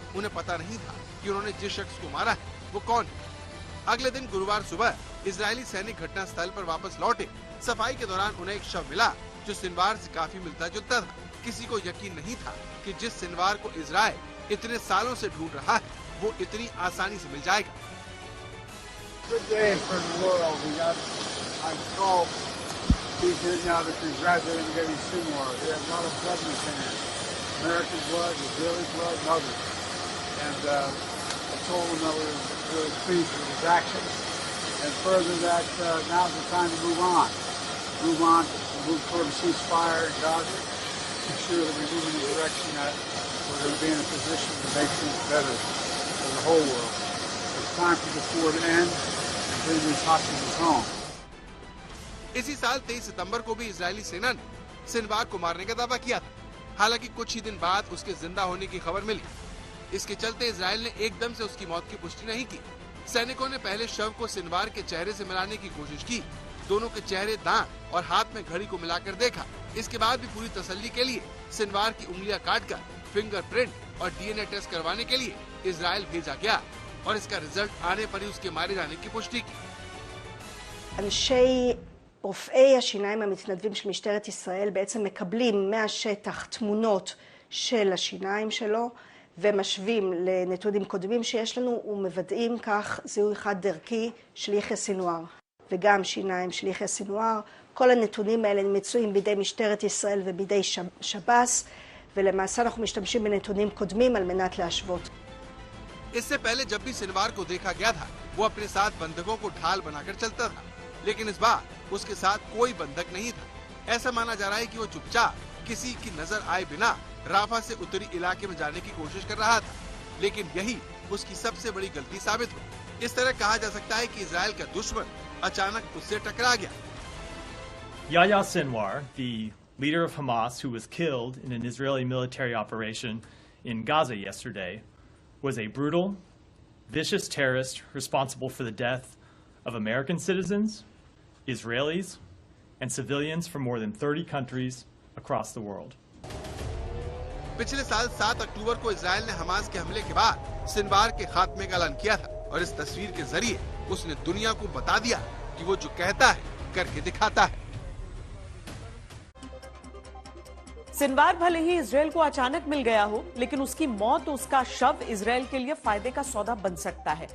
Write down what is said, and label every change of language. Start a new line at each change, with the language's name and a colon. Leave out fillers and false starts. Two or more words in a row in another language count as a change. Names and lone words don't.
Hindi: उन्हें पता नहीं था कि उन्होंने जिस शख्स को मारा है वो कौन है। अगले दिन गुरुवार सुबह इजरायली सैनिक घटनास्थल पर वापस लौटे। सफाई के दौरान उन्हें एक शव मिला जो सिनवार से काफी मिलता जुलता था। किसी को यकीन नहीं था कि जिस सिनवार को इजराइल इतने सालों से ढूंढ रहा है वो इतनी आसानी से मिल जाएगा।
English: Good day for the world. We got I'm called people now to congratulate and getting Sinwar. They have a lot of blood in his hands. American blood, Israeli blood, and others. And I told him that we were really pleased with his actions. And further that now's the time to move on. Move toward a ceasefire in Gaza. Make sure that we move in the direction that we're going to be in a position to make things better for the whole world. It's time for this war to end and bring these hostages home.
Hindi: इसी साल 23 सितंबर को भी इजरायली सेना ने सिनवार को मारने का दावा किया था। हालांकि कुछ ही दिन बाद उसके जिंदा होने की खबर मिली। इसके चलते इजरायल ने एकदम से उसकी मौत की पुष्टि नहीं की। सैनिकों ने पहले शव को सिनवार के चेहरे से मिलाने की कोशिश की। दोनों के चेहरे, दांत और हाथ में घड़ी को मिलाकर देखा। इसके बाद भी पूरी तसल्ली के लिए सिनवार की उंगलियां काटकर फिंगरप्रिंट और
English: DNA test
Hindi: करवाने के लिए इजरायल भेजा गया और इसका रिजल्ट आने पर ही उसके मारे जाने की पुष्टि की।
Hebrew: רופאי השיניים המתנדבים של משטרת ישראל בעצם מקבלים מהשטח תמונות של השיניים שלו ומשווים לנתונים קודמים שיש לנו ומוודאים כך זיהוי חד דרכי של יחיא סנוואר וגם שיניים של יחיא סנוואר. כל הנתונים האלה מצויים בידי משטרת ישראל ובידי שב"ס ולמעשה אנחנו משתמשים בנתונים קודמים על מנת להשוות.
Hindi: इससे पहले जब भी सिनवार को देखा गया था वो अपने साथ बंधकों को ढाल बनाकर चलता था, लेकिन इस बार उसके साथ कोई बंधक नहीं था। ऐसा माना जा रहा है कि वो चुपचाप किसी की नजर आए बिना राफा से उत्तरी इलाके में जाने की कोशिश कर रहा था, लेकिन यही उसकी सबसे बड़ी गलती साबित हुई। इस तरह कहा जा सकता है कि इजराइल का दुश्मन अचानक उससे टकरा गया।
English: Yahya Sinwar, the leader of Hamas, who was killed in an Israeli military operation in Gaza yesterday, was a brutal, vicious terrorist responsible for the death of American citizens, Israelis, and civilians from more than 30 countries across the world.
Hindi: पिछले साल 7 अक्टूबर को इजराइल ने हमास के हमले के बाद सिनवार के खात्मे का ऐलान किया था और इस तस्वीर के जरिए उसने दुनिया को बता दिया कि वो जो कहता है करके दिखाता है। सिनवार भले ही इजरायल को अचानक मिल गया हो, लेकिन उसकी मौत, उसका शव इजरायल के लिए फायदे का सौदा बन सकता है।